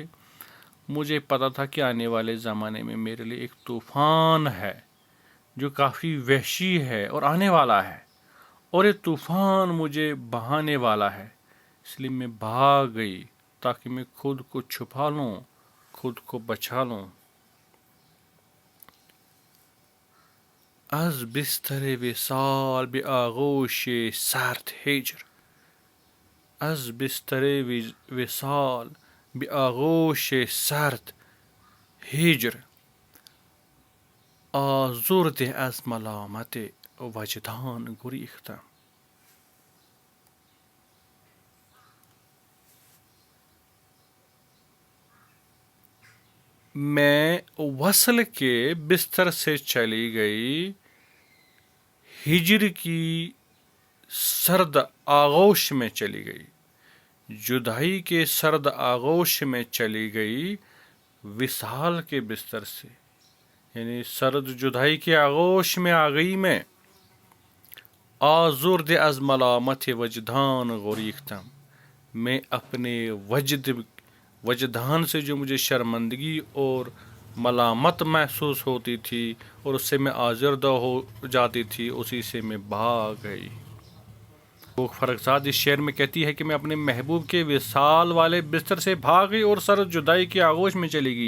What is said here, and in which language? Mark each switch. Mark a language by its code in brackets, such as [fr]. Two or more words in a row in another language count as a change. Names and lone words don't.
[ur] مجھے پتا تھا کہ آنے والے زمانے میں میرے لیے ایک طوفان ہے جو کافی وحشی ہے اور آنے والا ہے، اور یہ طوفان مجھے بہانے والا ہے. اس لیے میں بھاگ گئی تاکہ میں خود کو چھپا لوں، خود کو بچا لوں. [fa] از بستر وصال به آغوش سرد هجر، از بستر وصال به آغوش سرد هجر، آزرده از ملامت وجدان گریختم. [ur] میں وصل کے بستر سے چلی گئی، ہجر کی سرد آغوش میں چلی گئی، جدائی کے سرد آغوش میں چلی گئی وصال کے بستر سے، یعنی سرد جدائی کے آغوش میں آ گئی میں. [fa] آزرد از ملامت وجدان گریختم، [ur] میں اپنے وجدان سے جو مجھے شرمندگی اور ملامت محسوس ہوتی تھی اور اس سے میں آزردہ ہو جاتی تھی، اسی سے میں بھاگ گئی. فرخزاد اس شعر میں کہتی ہے کہ میں اپنے محبوب کے وصال والے بستر سے بھاگ گئی اور سرد جدائی کے آغوش میں چلی گئی.